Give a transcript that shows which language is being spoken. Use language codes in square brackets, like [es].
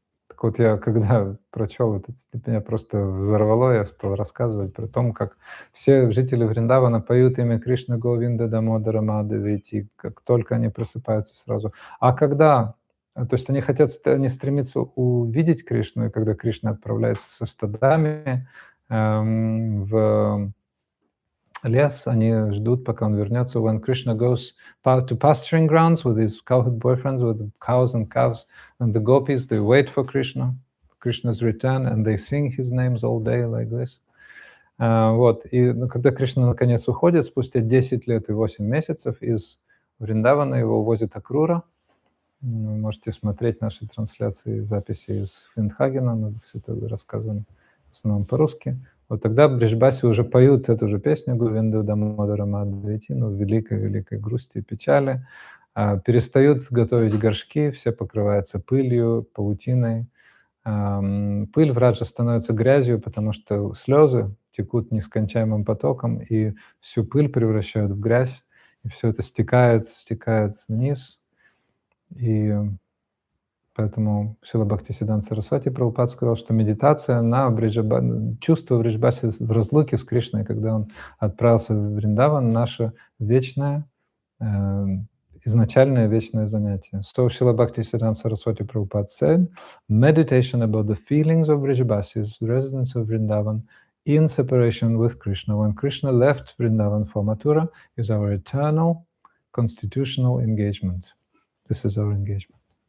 [ru] Так вот, я когда прочел этот стих, меня просто взорвало, я стал рассказывать про то, как все жители Вриндавана поют имя Кришны Говинда Дамодара Мадавити, как только они просыпаются сразу. А когда, то есть они они стремятся увидеть Кришну, и когда Кришна отправляется со стадами в лес, они ждут, пока он вернется. [en] When Krishna goes to pasturing grounds with his cowherd boyfriends, with the cows and calves, and the gopis, they wait for Krishna's return, and they sing his names all day like this. [ru] Вот. И когда Кришна наконец уходит, спустя 10 лет и 8 месяцев из Вриндавана его увозит Акрура. Вы можете смотреть наши трансляции, записи из Финдхагена, мы все это рассказываем в основном по-русски. Вот тогда Бриджбаси уже поют эту же песню Говинду Дамодара Мадавити, в великой грусти и печали. Перестают готовить горшки, все покрываются пылью, паутиной. Пыль в раджа становится грязью, потому что слезы текут нескончаемым потоком, и всю пыль превращают в грязь, и все это стекает вниз. И поэтому Шрила Бхактисиддханта Сарасвати Прабхупад сказал, что медитация на чувство Бриджбаси в разлуке с Кришной, когда он отправился в Вриндаван, наше вечное, изначальное вечное занятие. [en] So Шрила Бхактисиддханта Сарасвати Prabhupada said, meditation about the feelings of Brijbasi's residents of Vrindavan in separation with Krishna when Krishna left Vrindavan for Mathura is our eternal constitutional engagement. This is our engagement.